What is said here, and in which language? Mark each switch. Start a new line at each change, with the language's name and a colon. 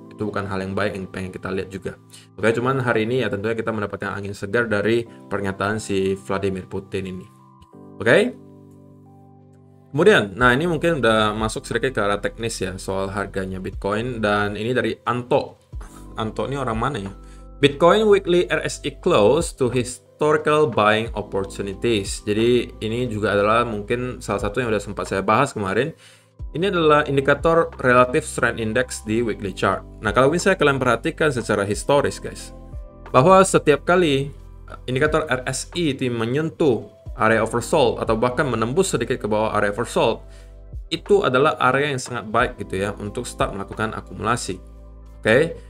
Indonesian: Itu bukan hal yang baik yang pengen kita lihat juga. Oke, cuman hari ini ya tentunya kita mendapatkan angin segar dari pernyataan si Vladimir Putin ini. Oke. Kemudian, nah ini mungkin udah masuk sedikit ke arah teknis ya soal harganya Bitcoin, dan ini dari Anto. Anto ini orang mana ya?
English: Bitcoin weekly RSI close to historical buying opportunities.
Indonesian: Jadi ini juga adalah mungkin salah satu yang udah sempat saya bahas kemarin. Ini adalah indikator relative strength index di weekly chart. Nah, kalau misalnya kalian perhatikan secara historis guys, bahwa setiap kali indikator RSI itu menyentuh area oversold atau bahkan menembus sedikit ke bawah area oversold, itu adalah area yang sangat baik gitu ya untuk start melakukan akumulasi. Oke.